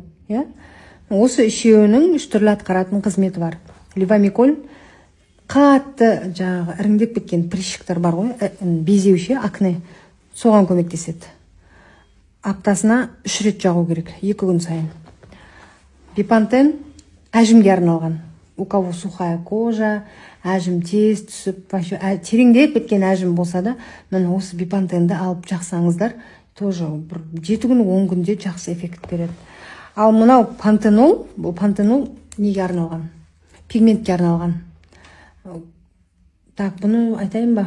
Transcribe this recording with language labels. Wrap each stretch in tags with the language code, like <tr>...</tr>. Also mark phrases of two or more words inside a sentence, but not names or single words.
<kk>Осы үшеуінің 3 түрлі атқаратын қызметі бар. Левомиколь қатты жаңағы іріңдеп кеткен прыщиктер бар ғой, безеуші, акне, соған көмектеседі. Аптасына 3 рет жағу керек, 2 күн сайын. Бипантен әжімге арналған.</kk> <ru>У кого сухая кожа,</ru> <kk>әжім тез түсіп, тереңдеп кеткен әжім болса да, міне осы бипантенді алып жақсаңыздар, тоже 7 күн 10 күнде жақсы эффект береді. Ал мынау пантенол, бұл пантенол неге арналған? Пигментке арналған. Так, бұны айтайын ба?</kk>